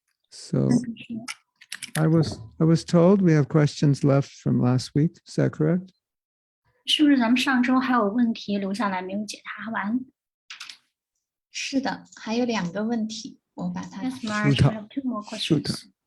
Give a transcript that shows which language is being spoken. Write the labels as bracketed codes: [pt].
[en] So I was told we have questions left from last week. Is that correct? [zh] 是不是咱们上周还有问题留下来没有解答完？是的，还有2个问题，我把它 [en] Yes, Marge, we have 2 more questions.